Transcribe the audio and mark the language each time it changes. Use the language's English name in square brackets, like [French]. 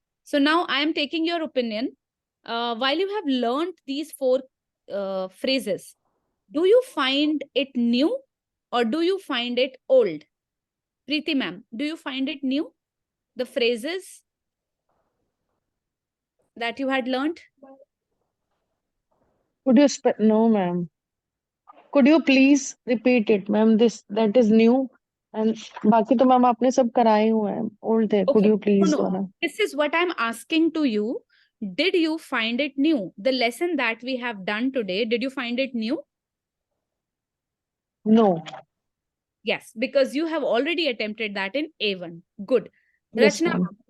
[English] So now I am taking your opinion. While you have learned these 4 phrases, do you find it new or do you find it old? Preeti ma'am, do you find it new? The phrases that you had learned? Could you no, ma'am. Could you please repeat it, ma'am? That is new. [Hindi] And बाकी तो ma'am आपने सब कराए हुए हैं. Old थे. Could [English] Okay. you please? No. This is what I'm asking to you. did you find it new? The lesson that we have done today, did you find it new? No. Yes, because you have already attempted that in A1. Good. Yes, Rachna, ma'am.